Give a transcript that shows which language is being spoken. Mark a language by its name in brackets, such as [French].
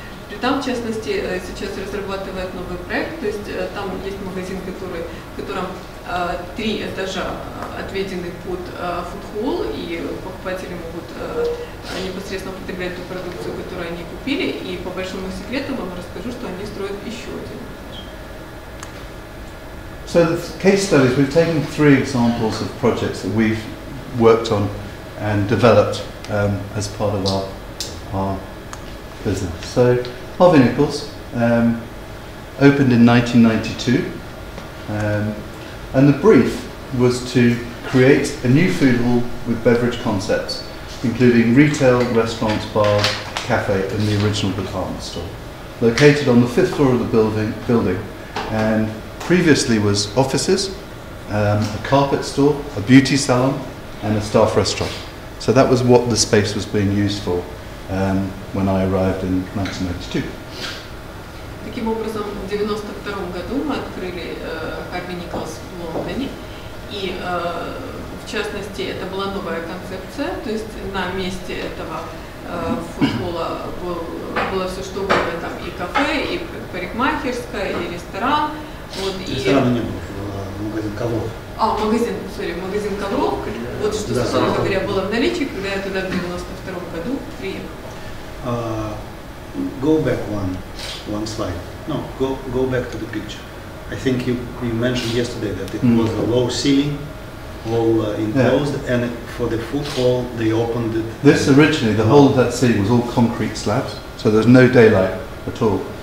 [Russian] Притам, в частности, сейчас разрабатывает новый проект, то есть там есть магазин, в котором 3 этажа отведены под фудхолл, и покупатели могут непосредственно употреблять ту продукцию, которую они купили, и по большому секрету вам расскажу, что они строят еще один этаж. [English] So the case studies, we've taken 3 examples of projects that we've worked on and developed as part of our business. So Harvey Nichols opened in 1992 And the brief was to create a new food hall with beverage concepts, including retail, restaurants, bars, cafe, and the original department store, located on the 5th floor of the building, and previously was offices, a carpet store, a beauty salon, and a staff restaurant. So that was what the space was being used for when I arrived in 1992. [Russian] Таким образом, в 1992 году мы открыли Harvey Nichols в Лондоне, и в частности это была новая концепция, то есть на месте этого футбола было все что угодно, там и кафе, и парикмахерская, и ресторан. Вот, ресторана не было, магазин ковров. Магазин ковров. Вот что, собственно говоря, было в наличии, когда я туда в 1992 году приехала. [English] Go back one slide. No, go back to the picture. I think you mentioned yesterday that it was a low ceiling, all enclosed, and for the food hall they opened it. This originally, the whole of that ceiling was all concrete slabs, so there's no daylight at all.